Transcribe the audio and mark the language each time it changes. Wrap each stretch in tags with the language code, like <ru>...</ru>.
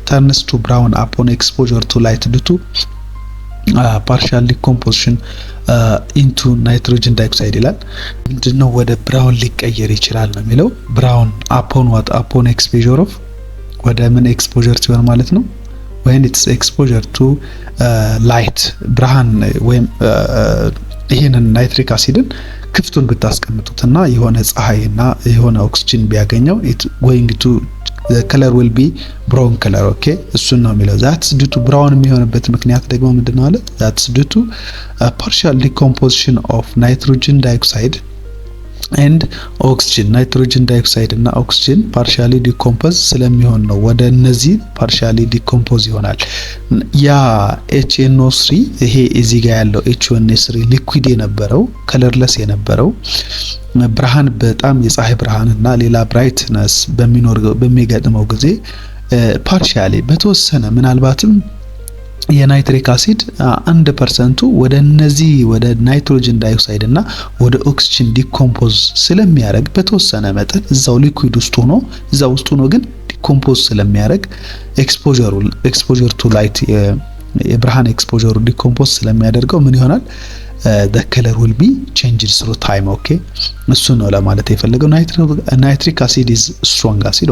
<en>turns to brown upon exposure to light due to partial decomposition into nitrogen dioxide</en> <am>ይላል። ምንድነው ወደ ብራውን ሊቀየር ይችላል ነው የሚለው።</am> <en>brown upon exposure of</en> <am>ወደ ምን</am> <en>exposure ሲሆን</en> <am>ማለት ነው</am> <en>when it's exposure to light</en> <am>ብርሃን ወይም ይሄንን ናይትሪክ አሲድን ክፍቱን ብታስቀምጡትና የሆነ ፀሐይና የሆነ ኦክሲጅን ቢያገኘው</am> <en>it going to the color will be brown color.</en> <am>okay እሱን ነው የሚለው።</am> <en>that's due to brown</en> <am>የሚሆንበት ምክንያት ደግሞ ምንድነው አለ?</am> <en>that's due to partial decomposition of nitrogen dioxide and oxygen.</en> <am>nitrogen dioxide እና oxygen partially decompose ስለሚሆን ነው ወደ እነዚህ partially decompose ይሆናል። ያ HNO3 ይሄ እዚህ ጋር ያለው HNO3 ሊኩዊድ የነበረው ከለርለስ የነበረው ብርሃን በጣም የፀሐይ ብርሃን እና ሌላ ብራይትነስ በሚገጥመው ጊዜ partially በተወሰነ ምናልባትም የናይትሪክ አሲድ 1% ወደ እነዚህ ወደ ናይትሮጅን ዳይኦክሳይድ እና ወደ ኦክሲጅን ዲኮምፖዝ ስለሚያደርግ በተወሰነ መጠን እዛው ሊኩዊድ ውስጥ ሆኖ ግን ዲኮምፖዝ ስለሚያደርግ ኤክስፖዠር ቱ ላይት የብርሃን ኤክስፖዠሩ ዲኮምፖዝ ስለሚያደርገው ምን ይሆናል?</am> <en>the color will be changed through time. okay</en> <am>እሱ ነው ለማለት የፈለገው።</am> <en>nitric acid is strong acid.</en>